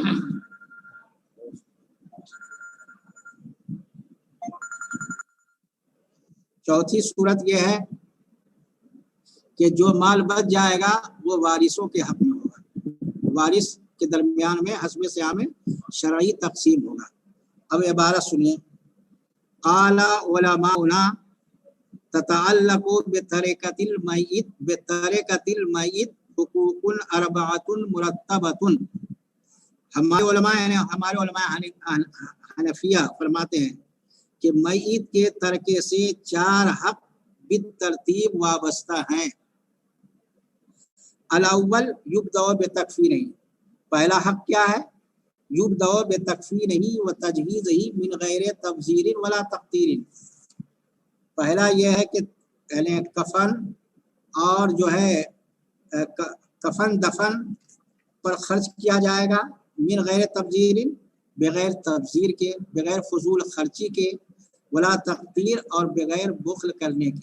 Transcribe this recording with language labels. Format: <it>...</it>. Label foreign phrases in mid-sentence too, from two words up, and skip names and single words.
<ur>کہ جو مال بچ جائے گا وہ وارثوں کے حق میں ہوگا، وارث کے درمیان میں حسب سیام میں شرعی تقسیم ہوگا. اب عبارت سنیے,</ur> <ar>قال علماؤنا تتعلق بتركة الميت، بتركة الميت حقوق أربعة مرتبة.</ar> <ur>ہمارے علماء حنفیہ فرماتے ہیں کہ میت کے ترکے سے 4 حق بترتیب وابستہ ہیں.</ur> <ar>الأول يبدأ بتكفينه,</ar> <ur>پہلا حق کیا ہے?</ur> <ar>يبدأ بتكفينه وتجهيزه من غير تبذير ولا تقدير.</ar> <ur>پہلا یہ ہے کہ یعنی کفن اور جو ہے کفن دفن پر خرچ کیا جائے گا,</ur> <ar>من غير تبذير,</ar> <ur>بغیر تبذیر کے، بغیر فضول خرچی کے,</ur> <ar>ولا تقدير,</ar> <ur>اور بغیر بخل کرنے کے.</ur>